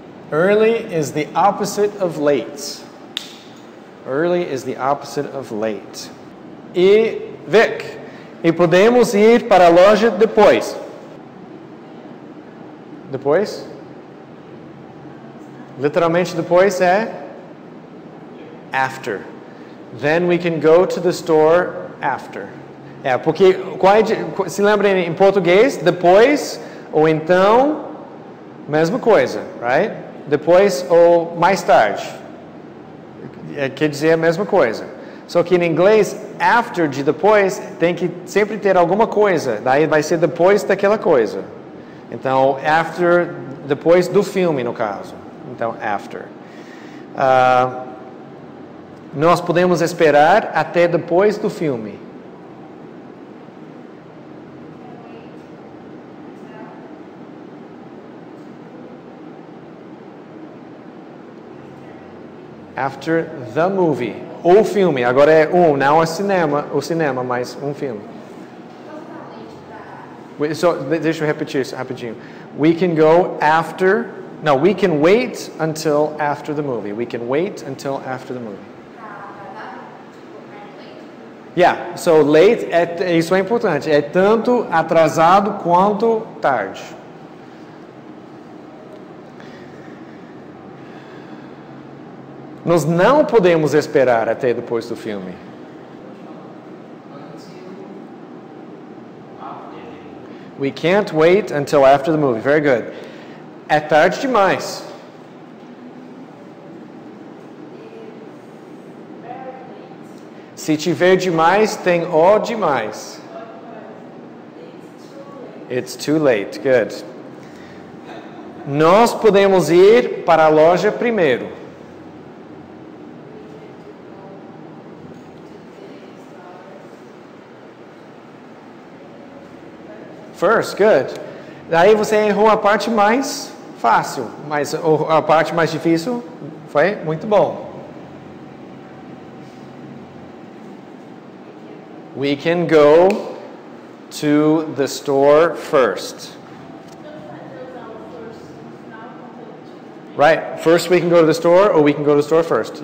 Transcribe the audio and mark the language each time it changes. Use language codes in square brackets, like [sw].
[en] Early is the opposite of late. Early is the opposite of late. [pt] E Vic, e podemos ir para a loja depois. Depois? Literalmente depois é after. [en] Then we can go to the store after. [pt] Porque se lembrem em português, depois ou então, mesma coisa, right? Depois ou mais tarde. Quer dizer a mesma coisa. Só que em inglês, after de depois, tem que sempre ter alguma coisa. Daí vai ser depois daquela coisa. Então, after, depois do filme, no caso. Então, after. Nós podemos esperar até depois do filme. [en] After the movie. [pt] O filme. Agora é não é o cinema, mas um filme. Deixa eu repetir isso rapidinho. [en] We can go after... No, we can wait until after the movie. We can wait until after the movie. Yeah, so late, [pt] isso é importante. É tanto atrasado quanto tarde. Nós não podemos esperar até depois do filme. [en] We can't wait until after the movie. Very good. [pt] É tarde demais. Se tiver demais, tem o demais. [en] It's too late. Good. [pt] Nós podemos ir para a loja primeiro. [en] First, good. [pt] Daí você errou a parte mais fácil, mas a parte mais difícil foi muito bom. [en] We can go to the store first. Right. First we can go to the store or we can go to the store first.